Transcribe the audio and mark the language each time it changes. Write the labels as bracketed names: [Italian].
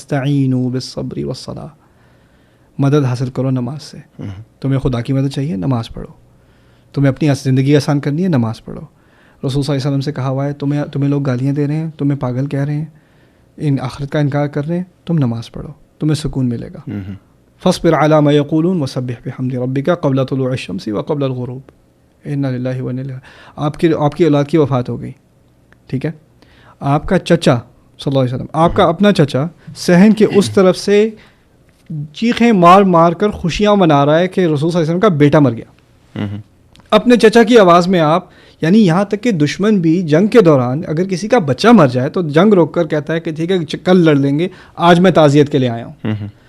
[Arabic] وَاسْتَعِینُوا بِالصَّبْرِ وَالصَّلَاةِ, [Urdu] مدد حاصل کرو نماز سے. تمہیں خدا کی مدد چاہیے, نماز پڑھو. تمہیں اپنی زندگی آسان کرنی ہے, نماز پڑھو. رسول صلی اللہ علیہ وسلم سے کہا ہوا ہے تمہیں لوگ گالیاں دے رہے ہیں, تمہیں پاگل کہہ رہے ہیں, ان آخرت کا انکار کر رہے ہیں, تم نماز پڑھو, تمہیں سکون ملے گا. [Arabic] فاصبر على ما يقولون وسبح بحمد ربك قبل طلوع الشمس وقبل الغروب انا للہ و انا الیہ. [Urdu] آپ کی اولاد کی وفات ہو گئی, ٹھیک ہے, آپ کا چچا صلی اللہ علیہ وسلم, آپ کا اپنا چچا صحن کے اس طرف سے چیخیں مار مار کر خوشیاں منا رہا ہے کہ رسول صلی اللہ علیہ وسلم کا بیٹا مر گیا. اپنے چچا کی آواز میں آپ, یعنی یہاں تک کہ دشمن بھی جنگ کے دوران اگر کسی کا بچہ مر جائے تو جنگ روک کر کہتا ہے کہ ٹھیک ہے کل لڑ لیں گے, آج میں تعزیت کے لیے آیا ہوں.